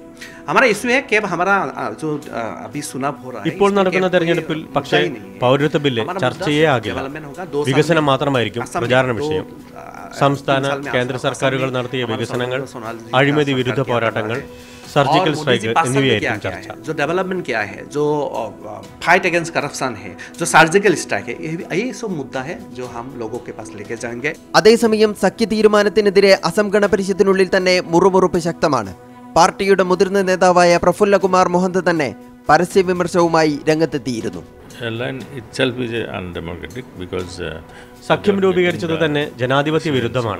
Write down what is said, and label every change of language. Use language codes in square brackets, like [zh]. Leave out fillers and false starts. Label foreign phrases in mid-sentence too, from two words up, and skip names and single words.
[ml] ഇപ്പോൾ നടക്കുന്ന തെരഞ്ഞെടുപ്പിൽ പക്ഷേ പൗരത്വ ബില്ല് ചർച്ചയേ ആകില്ല. വികസനം മാത്രമായിരിക്കും പ്രചാരണ വിഷയം. സംസ്ഥാന കേന്ദ്ര സർക്കാരുകൾ നടത്തിയ വികസനങ്ങൾ, അഴിമതി വിരുദ്ധ പോരാട്ടങ്ങൾ, [en] surgical strike [ml] എന്നിവയായിരിക്കും ചർച്ച. [hi] जो डेवलपमेंट क्या है, जो [en] fight against corruption [hi] है, जो [en] surgical strike [hi] है, ये सब मुद्दा है जो हम लोगों के पास लेके जाएंगे. [ml] അതേസമയം സഖ്യ തീരുമാനത്തിനെതിരെ അസം ഗണപരിഷത്തിനുള്ളിൽ തന്നെ മുറുമുറുപ്പ് ശക്തമാണ്. പാർട്ടിയുടെ മുതിർന്ന നേതാവായ പ്രഫുല്ലകുമാർ മൊഹന്ത് തന്നെ പരസ്യ വിമർശവുമായി രംഗത്തെത്തിയിരുന്നു. സഖ്യം രൂപീകരിച്ചത് തന്നെ ജനാധിപത്യ വിരുദ്ധമാണ്.